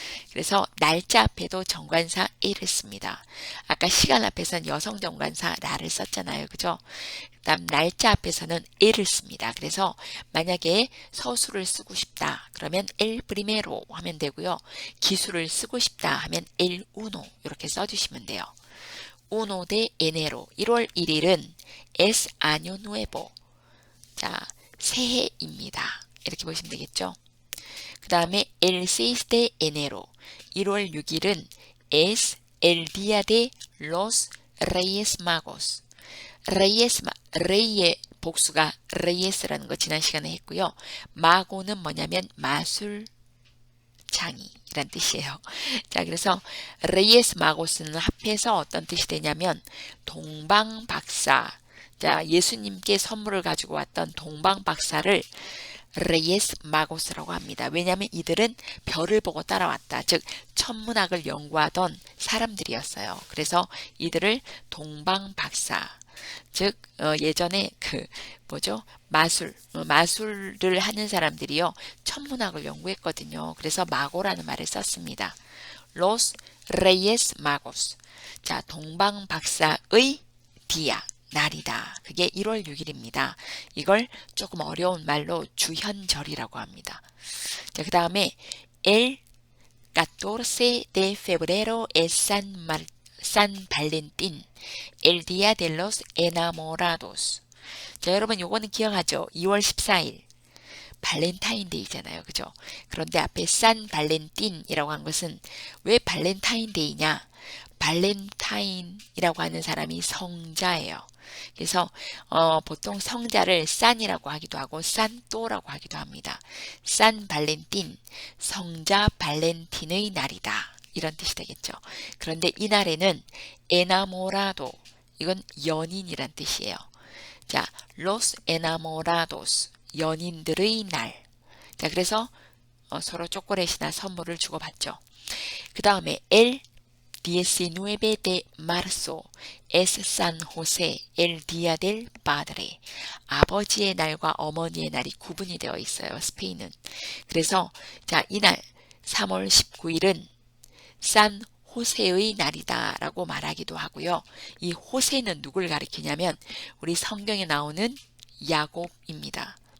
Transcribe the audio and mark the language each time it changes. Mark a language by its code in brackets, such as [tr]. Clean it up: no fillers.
[ko] 그래서 날짜 앞에도 정관사 el을 씁니다. 아까 시간 앞에서는 여성 정관사 라를 썼잖아요. 그죠? 그다음 날짜 앞에서는 el을 씁니다. 그래서 만약에 서술을 쓰고 싶다 그러면 [es] el primero [ko] 하면 되고요. 기술을 쓰고 싶다 하면 [es] el uno [ko] 이렇게 써주시면 돼요. [es] uno de enero [ko] 1월 1일은 [es] es año nuevo. [ko] 자, 새해입니다. 이렇게 보시면 되겠죠. [es] 그 다음에 el 6 de enero [ko] 1월 6일은 [es] es el día de los Reyes Magos. [ko] 레이의 복수가 reyes라는 거 지난 시간에 했고요. 마고는 뭐냐면 마술장이 이란 뜻이에요. 자, 그래서 reyes magos는 합해서 어떤 뜻이 되냐면 동방박사. 자, 예수님께 선물을 가지고 왔던 동방박사를 Reyes Magos라고 합니다. 왜냐하면 이들은 별을 보고 따라왔다. 즉 천문학을 연구하던 사람들이었어요. 그래서 이들을 동방박사, 즉 예전에 마술을 하는 사람들이요 천문학을 연구했거든요. 그래서 마고라는 말을 썼습니다. Los Reyes Magos. 자, 동방박사의 디아. 날이다. 그게 1월 6일입니다. 이걸 조금 어려운 말로 주현절이라고 합니다. 자, 그 다음에 [es] el 14 de febrero es San Valentín, el día de los enamorados. [ko] 자, 여러분 요거는 기억하죠? 2월 14일 발렌타인데이잖아요. 그죠? 그런데 앞에 산 발렌틴이라고 한 것은 왜 발렌타인데이냐? 발렌타인이라고 하는 사람이 성자예요. 그래서 보통 성자를 산이라고 하기도 하고 산또라고 하기도 합니다. 산 발렌틴, 성자 발렌틴의 날이다. 이런 뜻이 되겠죠. 그런데 이 날에는 에나모라도, 이건 연인이란 뜻이에요. 자, [es] los enamorados, [ko] 연인들의 날. 자, 그래서 서로 초콜릿이나 선물을 주고받죠. 그 다음에 [es] el 19 de marzo es San José, el día del padre. [ko] 아버지의 날과 어머니의 날이 구분이 되어 있어요. 스페인은. 그래서 자, 이날 3월 19일은 산 호세의 날이다 라고 말하기도 하고요. 이 호세는 누굴 가리키냐면 우리 성경에 나오는 야곱입니다.